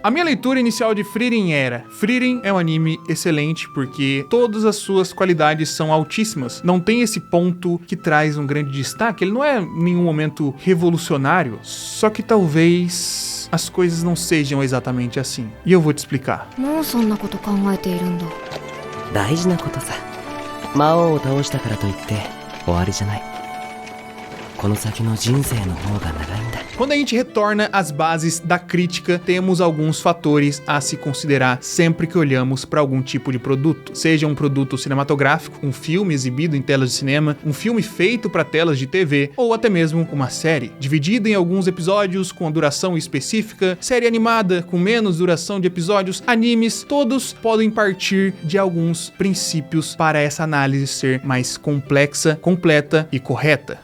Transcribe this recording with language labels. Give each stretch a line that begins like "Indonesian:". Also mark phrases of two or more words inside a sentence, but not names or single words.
Portuguese: A minha leitura inicial de Frieren era: Frieren é um anime excelente porque todas as suas qualidades são altíssimas. Não tem esse ponto que traz um grande destaque, ele não é em nenhum momento revolucionário, só que talvez as coisas não sejam exatamente assim. E eu vou te explicar.
Japanese: もうそんなこと考えているんだ。大事なことさ。魔王を倒したからといって終わりじゃない。この先の人生の方が長いんだ。
Portuguese: Quando a gente retorna às bases da crítica, temos alguns fatores a se considerar sempre que olhamos para algum tipo de produto. Seja um produto cinematográfico, um filme exibido em telas de cinema, um filme feito para telas de TV, ou até mesmo uma série, dividida em alguns episódios com a duração específica, série animada com menos duração de episódios, animes, todos podem partir de alguns princípios para essa análise ser mais complexa, completa e correta.